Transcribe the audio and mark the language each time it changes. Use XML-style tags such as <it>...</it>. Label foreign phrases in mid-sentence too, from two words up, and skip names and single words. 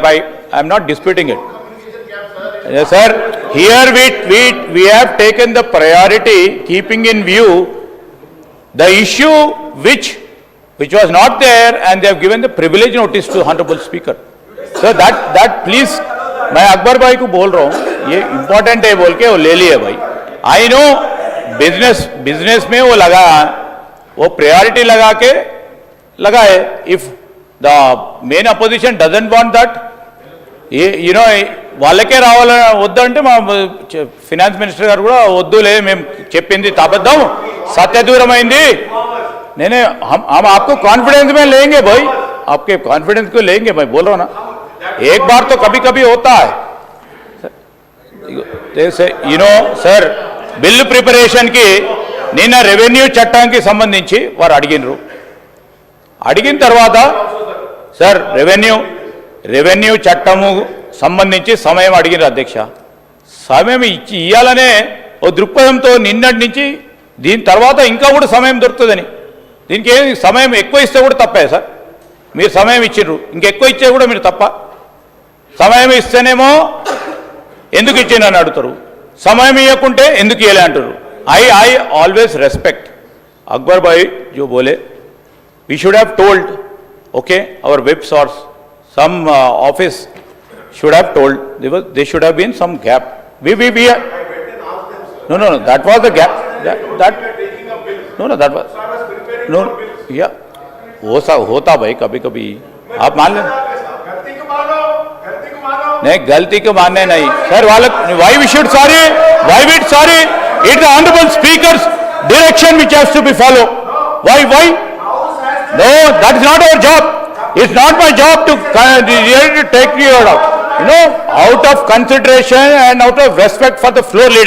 <en>I am not disputing it. Yes sir, here we have taken the priority keeping in view the issue which was not there, and they have given the privilege notice to honorable speaker. So that please</en> <hi>मैं अकबर भाई को बोल रहा हूँ, ये इम्पोर्टेंट है बोल के वो ले लिए भाई.</hi> <en>I know</en> <hi>बिजनेस में वो लगा, वो प्रायोरिटी लगा के लगाए.</hi> <en>If the main opposition doesn't want that,</en> <te>ये</te> <en>you know</en> <te>వాళ్ళకే రావాలని వద్దంటే మా ఫినాన్స్ మినిస్టర్ గారు కూడా వద్దులే మేము చెప్పింది అబద్ధం సత్యదూరమైంది.</te> <hi>నేనే हम आपको कॉन्फिडेंस में लेंगे भाई, आपके कॉन्फिडेंस को लेंगे भाई, बोल रहा हूँ ना. एक बार तो कभी कभी होता है</hi> <en>you know sir.</en> <te>బిల్లు ప్రిపరేషన్కి నిన్న రెవెన్యూ చట్టానికి సంబంధించి వారు అడిగిన తర్వాత సార్ రెవెన్యూ చట్టము సంబంధించి సమయం అడిగిన అధ్యక్ష. సమయం ఇవ్వాలనే ఓ దృక్పథంతో నిన్నటి నుంచి దీని తర్వాత ఇంకా కూడా సమయం దొరుకుతుందని, దీనికి ఏమి సమయం ఎక్కువ ఇస్తే కూడా తప్పే సార్. మీరు సమయం ఇచ్చిండ్రు, ఇంకెక్కువ ఇచ్చే కూడా మీరు తప్ప. సమయం ఇస్తేనేమో ఎందుకు ఇచ్చిందని అడుగుతారు, సమయం ఇవ్వకుంటే ఎందుకు ఇవ్వలే అంటారు.</te> <en>I always respect Akbar bhai</en> <hi>जो बोले,</hi> <en>we should have told, okay, our web source, some office should have told, there should have been some gap. We no that was the gap, that no that was no yeah</en> <hi>होता भाई कभी कभी आप मान लें. नहीं गलती को मानने नहीं सर,</hi> <en>why we should sorry, it's the honorable speaker's direction which has to be followed. Why no, that is not our job. It's not my job to take you out. out of consideration and out of respect for the floor leader.</en>